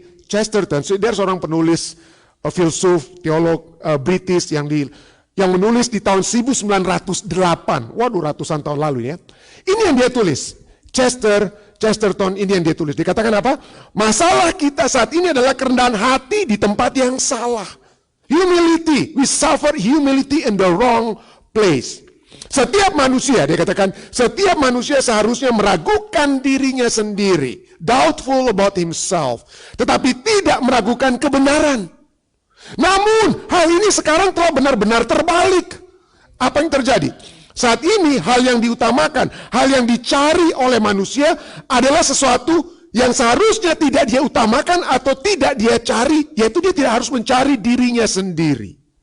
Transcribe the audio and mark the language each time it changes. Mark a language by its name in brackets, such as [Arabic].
[Indonesian] Chesterton, dia seorang penulis, filsuf, teolog British yang menulis di tahun 1908. Waduh, ratusan tahun lalu ya. Ini yang dia tulis. Chesterton ini yang dia tulis. Dikatakan apa? Masalah kita saat ini adalah kerendahan hati di tempat yang salah. [English] Humility. We suffer humility in the wrong place. [Indonesian] Setiap manusia, dia katakan, setiap manusia seharusnya meragukan dirinya sendiri. [English] Doubtful about himself. [Indonesian] Tetapi tidak meragukan kebenaran. Namun, hal ini sekarang telah benar-benar terbalik. Apa yang terjadi? Saat ini, hal yang diutamakan, hal yang dicari oleh manusia adalah sesuatu yang seharusnya tidak dia utamakan atau tidak dia cari, yaitu dia tidak harus mencari dirinya sendiri.